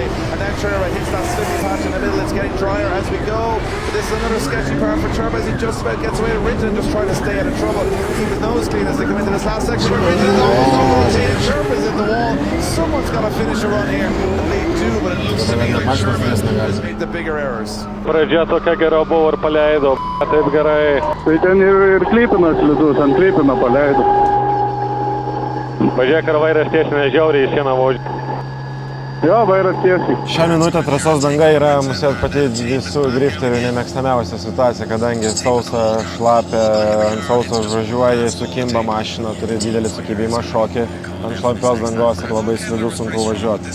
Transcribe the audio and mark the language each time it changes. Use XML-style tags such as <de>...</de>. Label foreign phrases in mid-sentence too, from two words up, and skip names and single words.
<en>And then Chirba hits that slippy patch in the middle. It's getting drier as we go. But this is another sketchy part for Chirba as he just about gets away. Rintonen just trying to stay out of trouble. Keep his nose clean as they come into this last section. Rintonen is almost overtaken. Chirba's in the wall. Someone's got to finish a run here. The lead two, but it looks to me like Chirba's made the bigger errors.</en> <lt>Pradžia tokia gera buvo ir paleido, taip gerai. Tai ten ir Klypinas slidus, ant Klypino paleido. Pažiūrėk, ar vairas tiesinė žiauriai į sieną važiuoja. Jo, vairas tiesiai. Šią minutę trasos danga yra mūsų pati visų drifterių nemėgstamiausia situacija, kadangi sausa, šlapia, ant sausos važiuoji, sukimba mašina, turi didelį sukibimą, šokį ant šlapios dangos ir labai slidu sunku važiuoti.</lt>